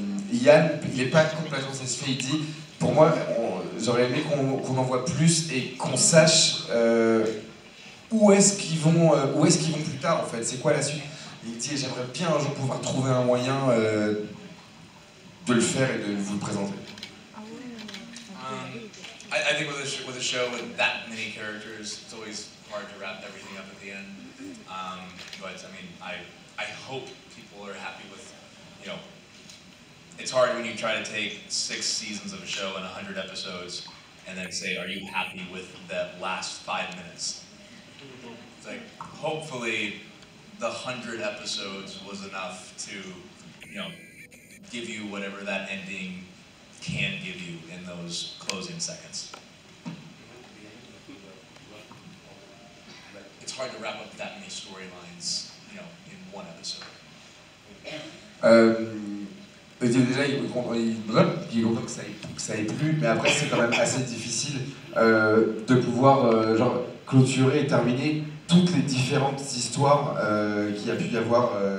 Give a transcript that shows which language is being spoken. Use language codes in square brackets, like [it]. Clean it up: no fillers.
[fr] Yann, il n'est pas complètement satisfait. Il dit, pour moi, j'aurais aimé qu'on en voit plus et qu'on sache où est-ce qu'ils vont plus tard en fait. C'est quoi la suite? Il dit j'aimerais bien un jour pouvoir trouver un moyen de le faire et de vous le présenter. [en] I think with a show with that many characters, it's always hard to wrap everything up at the end. But I mean, I hope people are happy with, you know, it's hard when you try to take 6 seasons of a show and 100 episodes and then say, are you happy with the last 5 minutes? It's like, hopefully the 100 episodes was enough to, you know, give you whatever that ending can give you in those closing seconds. It's hard to wrap up that many storylines, you know, in one episode. [fr] Déjà, il est content que ça ait plu, mais après c'est quand même assez difficile de pouvoir genre, clôturer et terminer toutes les différentes histoires qu'il y a pu y avoir.